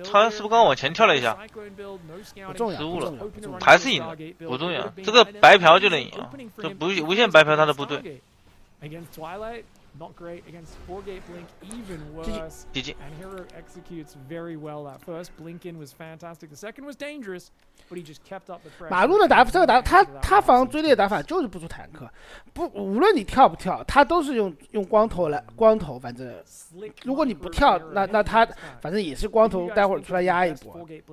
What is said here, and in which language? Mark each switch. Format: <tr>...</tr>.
<zh>他是不是刚刚往前跳了一下？不重要，失误了，还是赢了，不重要。这个白嫖就能赢啊，这无限白嫖他的部队。</zh> <en>Not great against 4-gate blink, even worse. GG. And Hero executes very well. That first blink in was fantastic. The second was dangerous, but he just kept up the pressure.</en> <zh>马路的打这个打他防追猎打法就是不出坦克，无论你跳不跳，他都是用光头，反正如果你不跳，那他反正也是光头，待会儿出来压一波。</zh>